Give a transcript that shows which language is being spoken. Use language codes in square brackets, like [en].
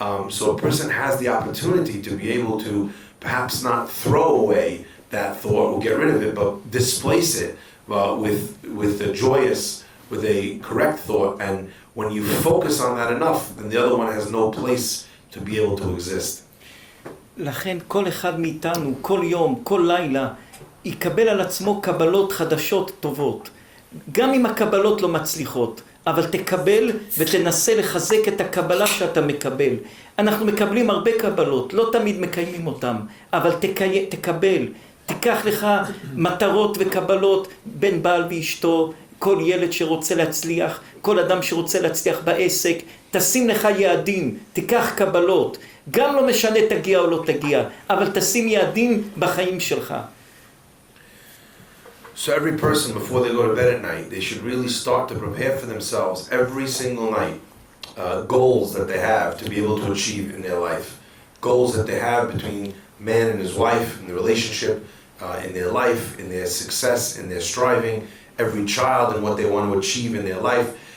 [en] So a person has the opportunity to be able to perhaps not throw away that thought or get rid of it, but displace it with a joyous, with a correct thought. And when you focus on that enough, then the other one has no place to be able to exist. [he] לכן כל אחד מאיתנו, כל יום, כל לילה, יקבל על עצמו קבלות חדשות טובות. גם אם הקבלות לא מצליחות, אבל תקבל ותנסה לחזק את הקבלה שאתה מקבל. אנחנו מקבלים הרבה קבלות, לא תמיד מקיימים אותם, אבל תקבל. תיקח לך מטרות וקבלות בין בעל ואשתו, כל ילד שרוצה להצליח, כל אדם שרוצה להצליח בעסק, תשים לך יעדים, תיקח קבלות. גם לא משנה תגיע או לא תגיע, אבל תשים יעדים בחיים שלך. [en] So every person, before they go to bed at night, they should really start to prepare for themselves every single night, goals that they have to be able to achieve in their life, goals that they have between man and his wife, in the relationship, in their life, in their success, in their striving, every child and what they want to achieve in their life.